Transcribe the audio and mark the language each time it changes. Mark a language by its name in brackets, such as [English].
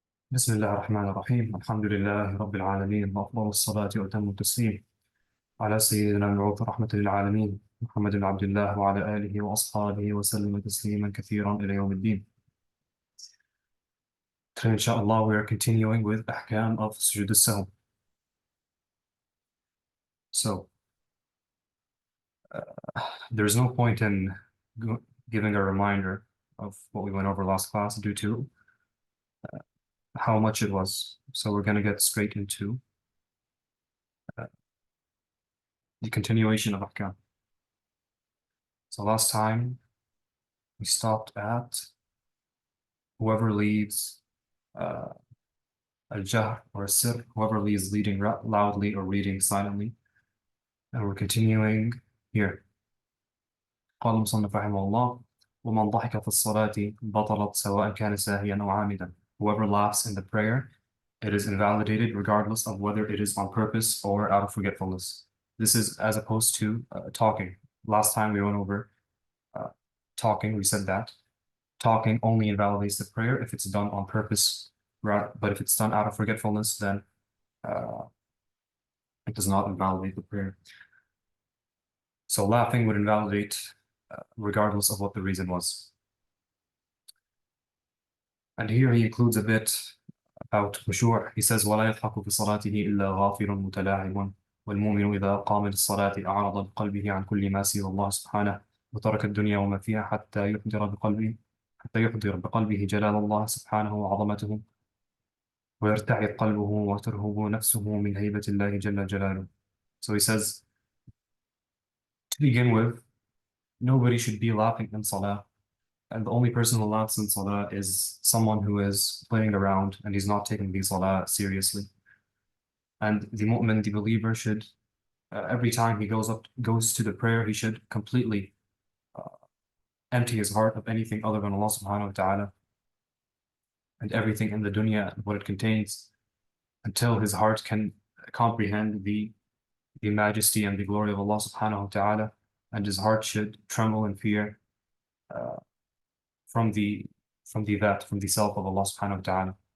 [Arabic] بسم الله الرحمن الرحيم الحمد لله رب العالمين وأفضل الصلاة وأتم التسليم على سيدنا المبعوث رحمة للعالمين محمد بن عبد الله وعلى آله وأصحابه وسلم تسليما كثيرا إلى يوم الدين. [English] Today, inshallah, we are continuing with Ahkam of Sujood al-Sahw. So, there's no point in giving a reminder of what we went over last class due to how much it was. So we're going to get straight into uh, the continuation of Ahkam. So last time we stopped at whoever leads uh, al-jahr or sir, whoever leads leading loudly or reading silently. And we're continuing here. [Arabic] قال المصنف رحمه الله ومن ضحك في الصلاة بطلت سواء كان ساهيا أو عامدا. [English] Whoever laughs in the prayer, it is invalidated regardless of whether it is on purpose or out of forgetfulness. This is as opposed to talking. Last time we went over talking, we said that talking only invalidates the prayer if it's done on purpose, but if it's done out of forgetfulness, then it does not invalidate the prayer. So laughing would invalidate regardless of what the reason was. And here he includes a bit about khushu'. He says, [Arabic] وَلَا يَضْحَكُ فِي صَلَاتِهِ إِلَّا غَافِلٌ مُتَلَاعِبٌ وَالْمُؤْمِنُ إِذَا قام للصلاة أعرض بقلبه عن كل ما سوى الله سبحانه وترك الدنيا وما فيها حتى يحضر بقلبه جلال الله سبحانه وعظمته ويرتعد قلبه وترهب نفسه من هيبة الله جل جلاله. [English] So he says, to begin with, nobody should be laughing in salah. And the only person who laughs in salah is someone who is playing around and he's not taking the salah seriously. And the mu'min, the believer, should every time he goes to the prayer, he should completely empty his heart of anything other than Allah subhanahu wa ta'ala and everything in the dunya and what it contains until his heart can comprehend the majesty and the glory of Allah subhanahu wa ta'ala, and his heart should tremble in fear uh, from the self of Allah subhanahu wa ta'ala.